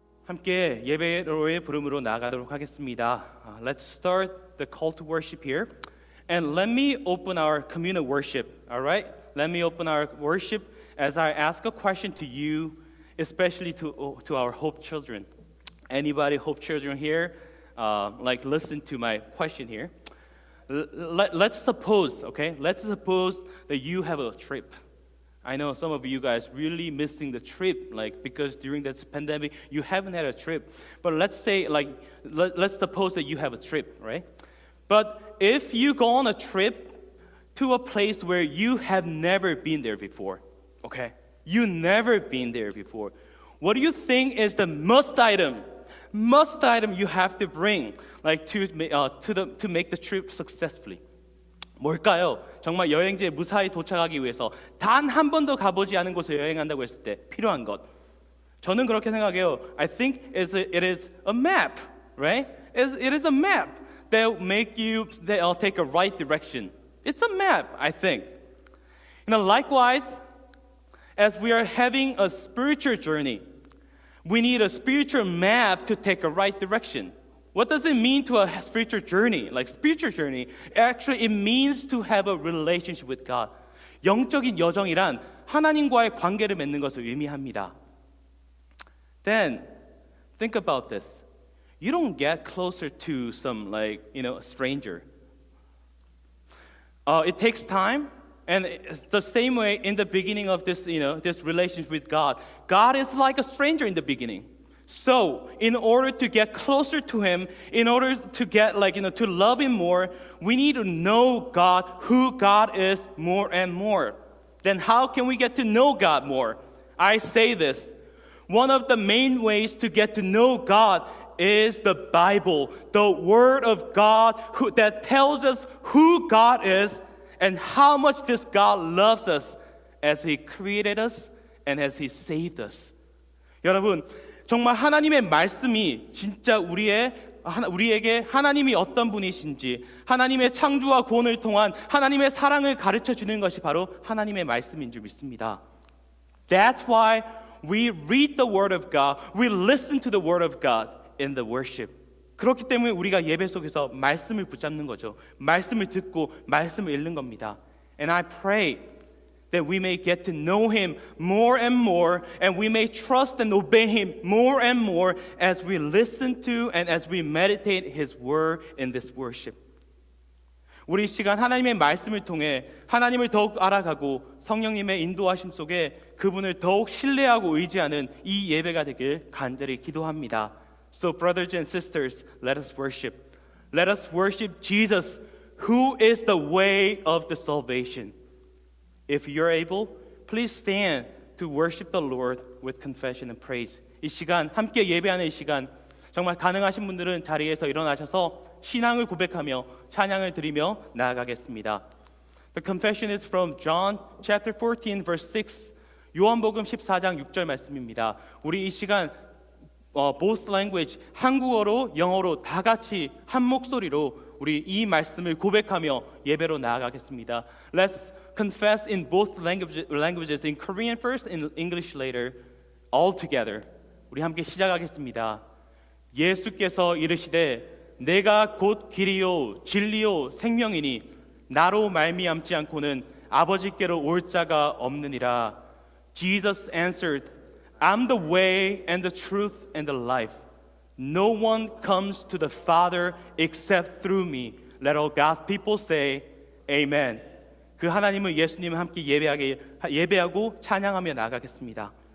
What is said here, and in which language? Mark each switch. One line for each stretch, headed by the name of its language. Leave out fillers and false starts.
Korean: 함께 예배로의 부름으로 나아가도록 하겠습니다.
English: Let's start the call to worship here. And let me open our communal worship, all right? Let me open our worship as I ask a question to you, especially to our Hope children. Anybody Hope children here? Listen to my question here. Let's suppose, okay? Let's suppose that you have a trip. I know some of you guys really missing the trip, because during this pandemic you haven't had a trip. But let's say, let's suppose that you have a trip, right? But if you go on a trip to a place where you have never been there before, okay? You never been there before. What do you think is the must item you have to bring, to make the trip successfully?
Korean: 뭘까요? 정말 여행지에 무사히 도착하기 위해서 단 한 번도 가보지 않은 곳에 여행한다고 했을 때 필요한 것. 저는 그렇게 생각해요.
English: I think it is a map, right? It is a map that will make you take a right direction. It's a map, I think. Likewise, as we are having a spiritual journey, we need a spiritual map to take a right direction. What does it mean to a spiritual journey? Spiritual journey, actually it means to have a relationship with God.
Korean: 영적인 여정이란 하나님과의 관계를 맺는 것을 의미합니다.
English: Then, think about this. You don't get closer to some, a stranger. It takes time, and it's the same way in the beginning of this, this relationship with God. God is like a stranger in the beginning. So, in order to get closer to Him, in order to get, to love Him more, we need to know God, who God is more and more. Then how can we get to know God more? I say this. One of the main ways to get to know God is the Bible, the Word of God that tells us who God is and how much this God loves us as He created us and as He saved us.
Korean: 여러분, 정말 하나님의 말씀이 진짜 우리에게 하나님이 어떤 분이신지, 하나님의 창조와 구원을 통한 하나님의 사랑을 가르쳐 주는 것이 바로 하나님의 말씀인 줄 믿습니다.
English: That's why we read the Word of God, we listen to the Word of God in the worship.
Korean: 그렇기 때문에 우리가 예배 속에서 말씀을 붙잡는 거죠. 말씀을 듣고 말씀을 읽는 겁니다.
English: And I pray that we may get to know Him more and more, and we may trust and obey Him more and more as we listen to and as we meditate His Word in this worship.
Korean: 우리 시간 하나님의 말씀을 통해 하나님을 더욱 알아가고 성령님의 인도하심 속에 그분을 더욱 신뢰하고 의지하는 이 예배가 되길 간절히 기도합니다.
English: So brothers and sisters, let us worship. Let us worship Jesus, who is the way of the salvation. If you're able, please stand to worship the Lord with confession and praise.
Korean: 이 시간, 함께 예배하는 이 시간, 정말 가능하신 분들은 자리에서 일어나셔서 신앙을 고백하며 찬양을 드리며 나아가겠습니다.
English: The confession is from John chapter 14 verse 6.
Korean: 요한복음 14장 6절 말씀입니다. 우리 이 시간
English: both language,
Korean: 한국어로 영어로 다 같이 한 목소리로 우리 이 말씀을 고백하며 예배로 나아가겠습니다.
English: Let's confess in both languages, in Korean first, in English later, all together.
Korean: 우리 함께 시작하겠습니다. 예수께서 이르시되 내가 곧 길이요 진리요 생명이니 나로 말미암지 않고는 아버지께로 올 자가 없느니라.
English: Jesus answered, I'm the way and the truth and the life. No one comes to the Father except through me. Let all God's people say, Amen.
Korean: 그 하나님을 예수님을 함께 예배하고 찬양하며 나가겠습니다.